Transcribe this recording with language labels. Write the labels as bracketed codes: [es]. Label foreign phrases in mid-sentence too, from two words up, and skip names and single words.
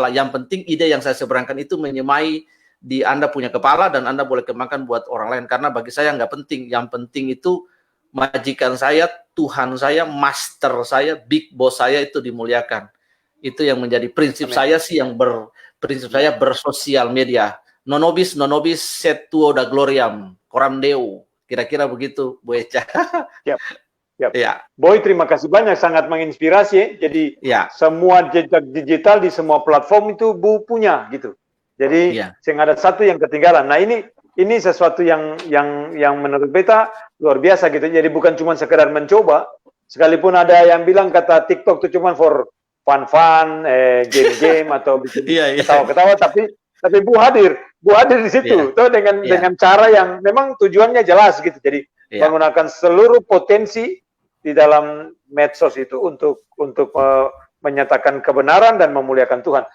[id] Yang penting ide yang saya sebarkan itu menyemai di Anda punya kepala, dan Anda boleh kembangkan buat orang lain. Karena bagi saya nggak penting, yang penting itu majikan saya, Tuhan saya, master saya, [en] big boss [id] saya itu dimuliakan. Itu yang menjadi prinsip saya sih, prinsip saya bersosial media. [la] Non nobis sed tuo da gloriam, coram Deo. [id] Kira-kira begitu, Bu Echa. Yep. Ya. Boy, terima kasih banyak, sangat menginspirasi ya. Jadi semua jejak digital di semua platform itu Bu punya gitu. Jadi yang ada satu yang ketinggalan. Nah ini sesuatu yang menurut beta luar biasa gitu. Jadi bukan cuma sekedar mencoba. Sekalipun ada yang bilang kata TikTok itu cuma [en] for fun, [id] game-game atau bikin ketawa-ketawa, tapi Bu hadir di situ, tuh dengan cara yang memang tujuannya jelas gitu. Jadi menggunakan seluruh potensi di dalam medsos itu untuk menyatakan kebenaran dan memuliakan Tuhan.